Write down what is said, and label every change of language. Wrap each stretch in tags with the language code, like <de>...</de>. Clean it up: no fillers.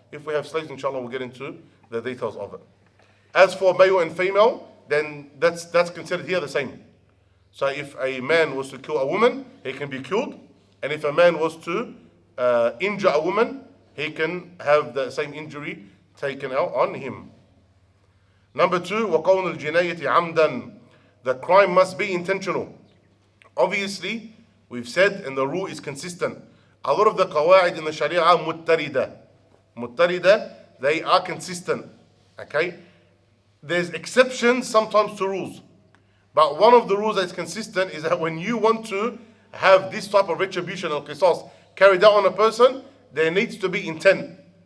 <en>If we have slaves, inshallah, we'll get into the details of it. As for male and female, then that's considered here the same. So if a man was to kill a woman, he can be killed. And if a man was to injure a woman, he can have the same injury taken out on him. Number two,</en> <ar>وَقَوْنُ الْجِنَايَةِ عَمْدًا.</ar> <en>The crime must be intentional. Obviously, we've said, and the rule is consistent. A lot of the qawaid in the Shariah are muttarida, they are consistent. Okay? There's exceptions sometimes to rules. But one of the rules that is consistent is that when you want to have this type of retribution and qisas carried out on a person, there needs to be intent.</en>